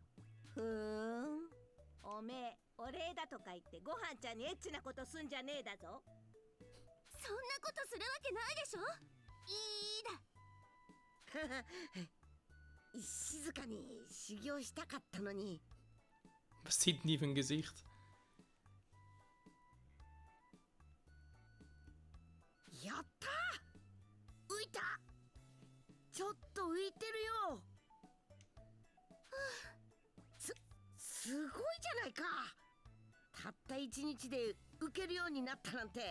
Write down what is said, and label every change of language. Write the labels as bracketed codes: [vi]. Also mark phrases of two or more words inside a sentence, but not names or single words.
[ja] おめえお礼だとか言ってごはんちゃんにエッチなことすんじゃねえだぞ。そんなことするわけないでしょ。いいだ。静かに修行したかったのに。 [de] Was zieht denn die für ein Gesicht? [ja] やったー、浮いた。ちょっと浮いてるよ。すごいじゃないか。たった1日で浮けるようになったなんて。